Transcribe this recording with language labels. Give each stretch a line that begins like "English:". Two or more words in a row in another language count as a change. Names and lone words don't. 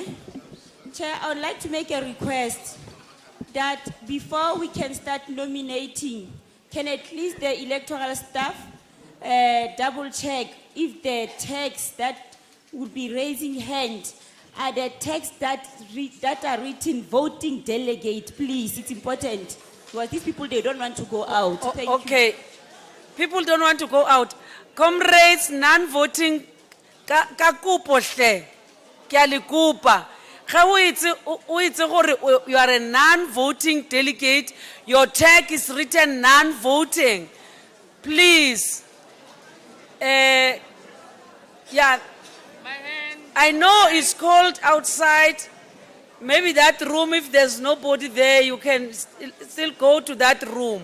English: Chair, I would like to make a request that before we can start nominating, can at least the electoral staff double check if the text that would be raising hand are the texts that are written voting delegate, please. It's important. Because these people, they don't want to go out. Thank you. Okay. People don't want to go out. Comrades, non-voting,
Tswana: ka kupo hle, ke a le kopa. Ga o itse gore
English: you are a non-voting delegate, your tag is written non-voting. Please. Yeah. I know it's cold outside. Maybe that room, if there's nobody there, you can still go to that room.